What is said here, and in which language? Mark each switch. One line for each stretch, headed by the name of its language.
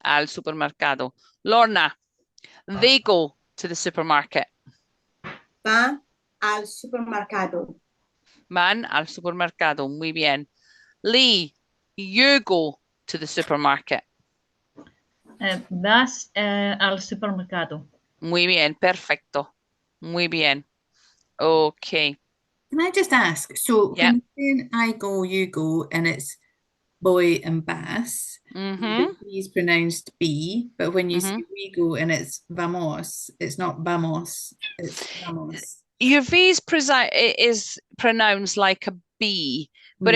Spanish: Al supermercado.
English: Lorna, they go to the supermarket.
Spanish: Va al supermercado. Van al supermercado. Muy bien.
English: Lee, you go to the supermarket.
Spanish: Vas al supermercado. Muy bien, perfecto. Muy bien. Okay.
English: Can I just ask? So Yeah. when you're saying I go, you go, and it's boy and bass, Mm-hmm. the B is pronounced B, but when you say Mhm. we go and it's vamos, it's not vamos, it's vamos. Your V is pronounced like a B, but